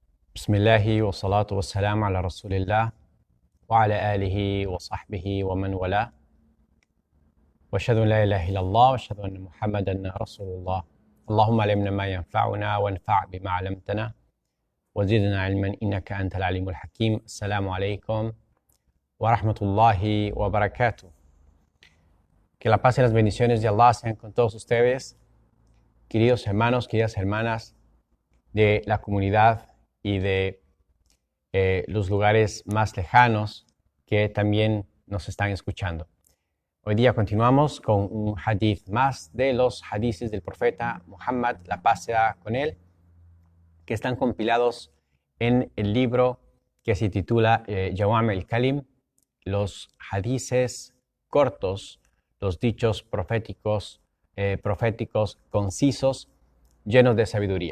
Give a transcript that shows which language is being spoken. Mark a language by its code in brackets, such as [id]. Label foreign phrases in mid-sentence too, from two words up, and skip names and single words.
[ar] بسم الله والصلاة والسلام على رسول الله وعلى آله وصحبه ومن والى وأشهد أن لا إله إلا الله وأشهد أن محمدا رسول الله. اللهم علمنا ما ينفعنا وانفعنا بما علمتنا وزدنا علما إنك أنت العليم الحكيم. السلام عليكم ورحمة الله وبركاته. [es] Que la paz y las bendiciones de Allah sean con todos ustedes, queridos hermanos, queridas hermanas de la comunidad y de los lugares más lejanos que también nos están escuchando. Hoy día continuamos con un hadith más de los hadiths del profeta Muhammad, la paz sea con él, que están compilados en el libro que se titula Jawam al-Kalim, los hadiths cortos, los dichos proféticos, concisos, llenos de sabiduría.